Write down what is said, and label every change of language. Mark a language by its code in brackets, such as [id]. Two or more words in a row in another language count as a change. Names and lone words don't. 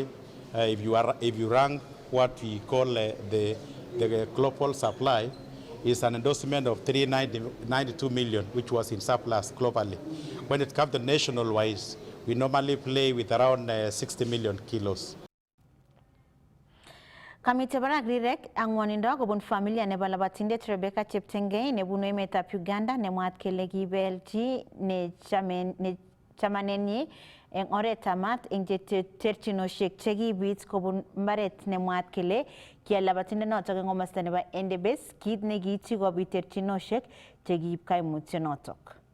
[en] If you rank what we call the global supply, is an endorsement of 392 million, which was in surplus globally. When it comes to national wise, we normally play with around 60 million kilos. [kln] Kamite barak rirek angwanindo kobun familia nebo labatindet Rebecca Cheptengei nebunu emetab Uganda nemwaat kele kibelchi ne chamanenyi eng oretab mat eng terchinoshek chekibit kobun mbaret nemwaat kele kial labatindet notok eng komosta nebo Endebess kit nekiityi kobit terchinoshek chekiib kaimutyo notok.